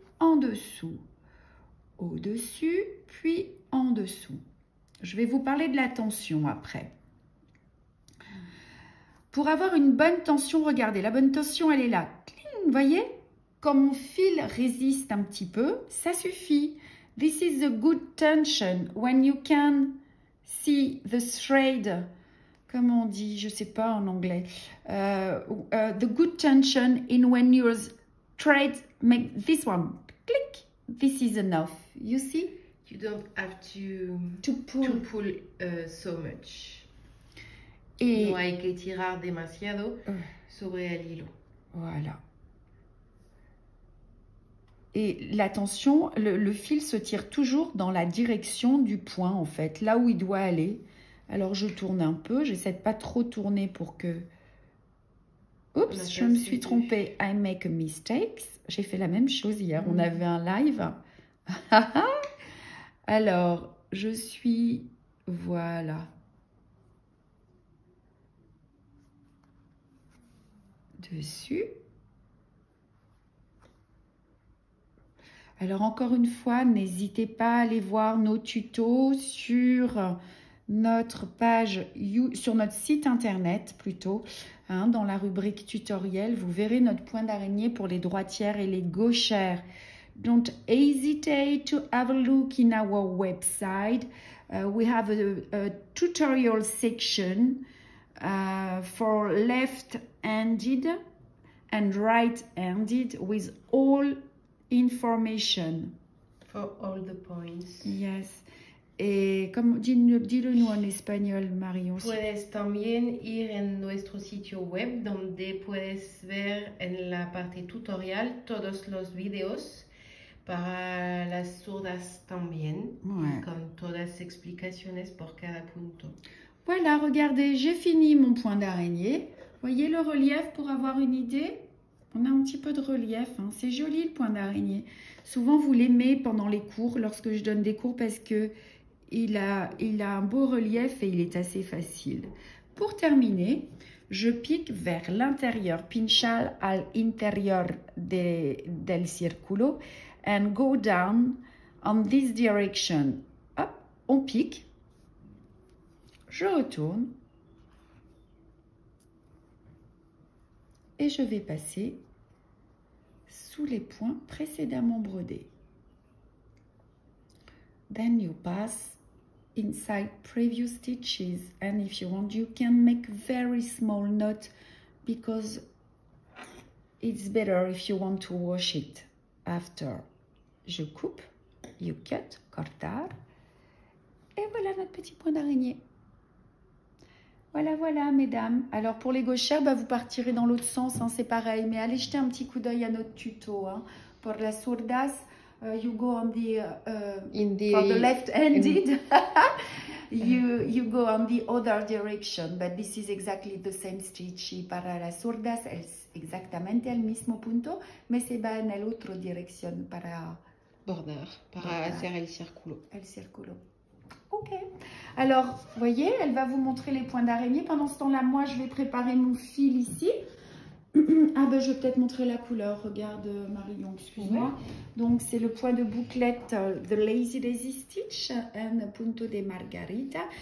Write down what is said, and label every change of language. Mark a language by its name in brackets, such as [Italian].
[French] en dessous, au-dessus, puis en dessous. Je vais vous parler de la tension après. Pour avoir une bonne tension, regardez, la bonne tension, elle est là. Vous voyez? Comme mon fil résiste un petit peu, ça suffit. [English] This is a good tension when you can see the thread. [French] Comment on dit? Je ne sais pas en anglais. [English] The good tension in when your thread make this one. Click. This is enough. You see? You don't have to pull so much. [Spanish] No hay que tirar demasiado sobre el hilo. [French] Voilà. Et la tension, le fil se tire toujours dans la direction du point, en fait, là où il doit aller. Alors, je tourne un peu. J'essaie de pas trop tourner pour que... Oups, je me suis trompée. [English] I make a mistake. [French] J'ai fait la même chose hier. On avait un live. Alors, je suis... Voilà. Dessus. Alors encore une fois, n'hésitez pas à aller voir nos tutos sur notre page, sur notre site internet plutôt, hein, dans la rubrique tutoriel. Vous verrez notre point d'araignée pour les droitières et les gauchères. [English] Don't hesitate to have a look in our website. We have a tutorial section for left-handed and right-handed with all information. For all the points. Yes. [French] Et comme dis-le nous en espagnol, Marion. [Spanish] Puedes también ir en nuestro sitio web donde puedes ver en la parte tutorial todos los videos para las sordas también, con todas explicaciones por cada punto. [French] Voilà, regardez, j'ai fini mon point d'araignée. Voyez le relief pour avoir une idée? On a un petit peu de relief, hein. C'est joli le point d'araignée. Souvent, vous l'aimez pendant les cours, lorsque je donne des cours, parce que il a un beau relief et il est assez facile. Pour terminer, je pique vers l'intérieur, [Spanish] pinchal al interior del círculo, [English] and go down on this direction. [French] Hop, on pique. Je retourne. Et je vais passer sous les points précédemment brodés. [English] Then you pass inside previous stitches, and if you want you can make very small knot because it's better if you want to wash it after. [French] Je coupe, [English] you cut, [French] cortar, et voilà notre petit point d'araignée. Voilà, voilà, mesdames. Alors, pour les gauchères, bah, vous partirez dans l'autre sens, hein, c'est pareil. Mais allez jeter un petit coup d'œil à notre tuto. Hein. Pour la sourdas, [English] you go on the... for the left-handed, you go on the other direction. But this is exactly the same stitch. [Spanish] Y para las sordas es exactamente el mismo punto, [French] mais [Spanish] se va en la otra dirección para... Bordar, para hacer el círculo. El círculo. Ok. [French] Alors, vous voyez, elle va vous montrer les points d'araignée. Pendant ce temps-là, moi, je vais préparer mon fil ici. Ah ben, je vais peut-être montrer la couleur. Regarde, Marion, excuse-moi. Ouais. Donc, c'est le point de bouclette The Lazy Daisy Stitch and Punto de Margarita.